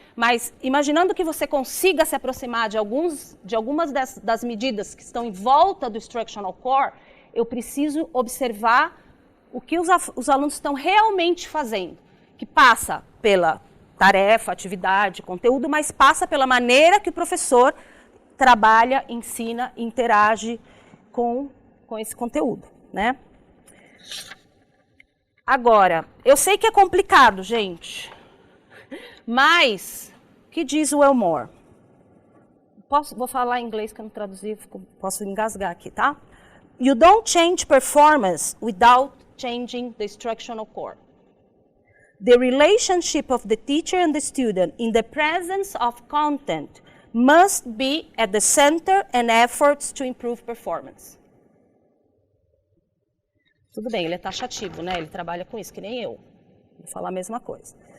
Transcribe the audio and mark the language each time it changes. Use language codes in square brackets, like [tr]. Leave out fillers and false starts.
[pt] Mas imaginando que você consiga se aproximar de algumas das medidas que estão em volta do instructional core, eu preciso observar o que os alunos estão realmente fazendo, que passa pela tarefa, atividade, conteúdo, mas passa pela maneira que o professor trabalha, ensina, interage com esse conteúdo, né? Agora, eu sei que é complicado, gente, mas o que diz o Elmore? Vou falar em inglês que eu não traduzi, posso engasgar aqui, tá? [en] You don't change performance without changing the instructional core. The relationship of the teacher and the student in the presence of content must be at the center and efforts to improve performance. [pt] Tudo bem, ele é taxativo, né? Ele trabalha com isso, que nem eu. Vou falar a mesma coisa.